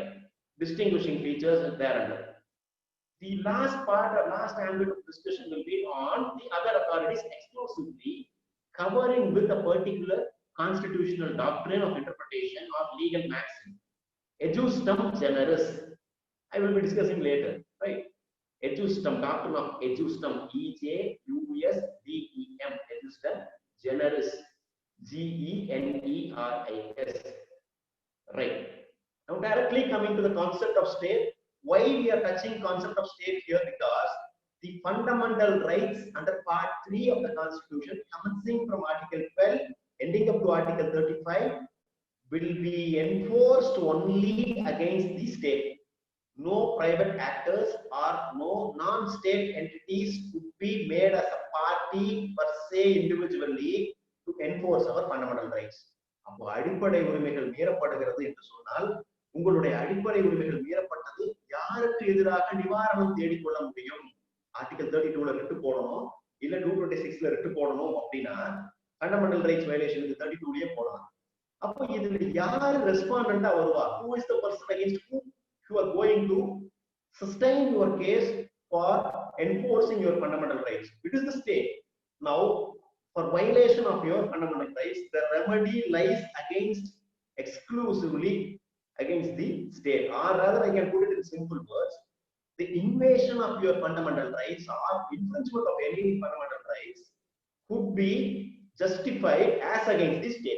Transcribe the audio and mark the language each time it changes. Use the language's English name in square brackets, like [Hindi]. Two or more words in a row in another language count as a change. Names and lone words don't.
[English] Distinguishing features thereunder. The last part or last ambit of discussion will be on the other authorities exclusively, covering with a particular constitutional doctrine of interpretation or legal maxim. [Latin] Ejusdem generis, [English] I will be discussing later, right? Ejusdem, doctrine of ejusdem, E-J-U-S-D-E-M, [Latin] ejusdem generis, [English] G-E-N-E-R-I-S, right? Now directly coming to the concept of state. Why we are touching concept of state here? Because the fundamental rights under part 3 of the Constitution, commencing from Article 12, ending up to Article 35, will be enforced only against the state. No private actors or no non-state entities could be made as a party per se individually to enforce our fundamental rights. [Tamil] அப்போ அடிப்படை உரிமைகள் மீறப்படுகிறது என்று சொன்னால் உங்களுடைய அடிப்படை உரிமைகள் மீறப்பட்டது யாருக்கு எதிராக நிவாரணம் தேடிக்கொள்ள முடியும்? ஆர்டிகல் 32ல ரிட்டு போடணும், இல்ல 226ல ரிட்டு போடணும் அப்படின்னா [English] fundamental rights [Tamil] வயலேஷனுக்கு 32லயே போடலாம். அப்போ இதுல யாரு ரெஸ்பாண்டண்டா வருவா? [English] Who is the person against whom you are going to sustain your case for enforcing your fundamental rights? It is the state. Now, for violation of your fundamental rights, the remedy lies exclusively against the state, or rather I can put it in simple words, the invasion of your fundamental rights or infringement of any fundamental rights could be justified as against the state.